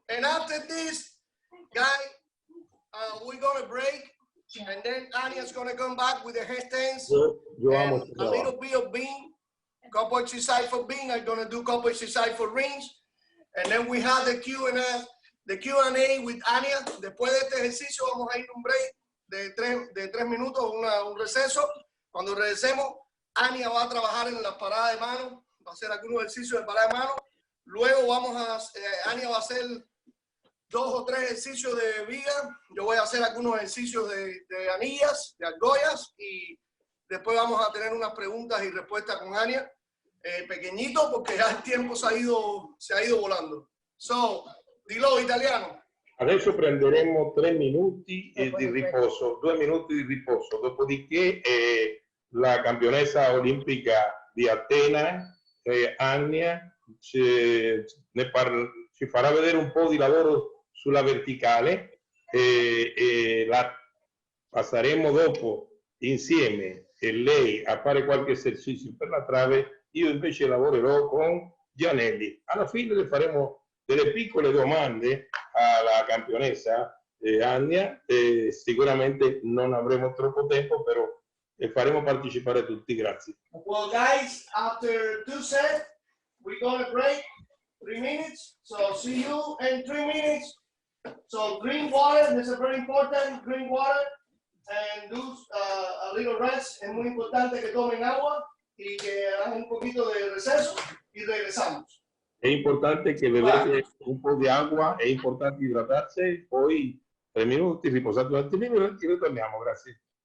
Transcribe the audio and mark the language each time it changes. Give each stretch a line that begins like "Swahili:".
English: And after this, guys, we're going to break. And then Annia's going to come back with the headstands. And a little bit of bean. Couple exercise for bean. I'm going to do couple exercise for rings. And then we have the Q&A with Annia.
Spanish: Después de este ejercicio vamos a ir a un break de 3 minutos, un receso. Cuando regresemos, Annia va a trabajar en las paradas de mano. Va a hacer algunos ejercicios de parada de mano. Luego Annia va a hacer 2 o 3 ejercicios de viga. Yo voy a hacer algunos ejercicios de anillas, de argollas. Y después vamos a tener unas preguntas y respuestas con Annia. Pequeñito porque ya el tiempo se ha ido volando.
Italian: So, dillo italiano. Adesso prenderemo 3 minuti di riposo, 2 minuti di riposo, dopodiché la campionessa olimpica di Atena, Annia, ci farà vedere un po' di lavoro sulla verticale e la passeremo dopo insieme e lei a fare qualche esercizio per la trave. Io invece lavorerò con Gianelli. Alla fine le faremo delle piccole domande alla campionessa Annia. Sicuramente non avremo troppo tempo, però le faremo partecipare tutti. Grazie.
English: Well, guys, after 2 sets, we're going to break 3 minutes. So see you in 3 minutes. So drink water. This is very important. Drink water and do a little rest.
Spanish: Es muy importante que tomen agua. Y que hagan un poquito de receso y regresamos.
Italian: È importante che bevete un po' di acqua, è importante idratarsi, poi 3 minuti, riposate un attimino e ritorniamo, grazie.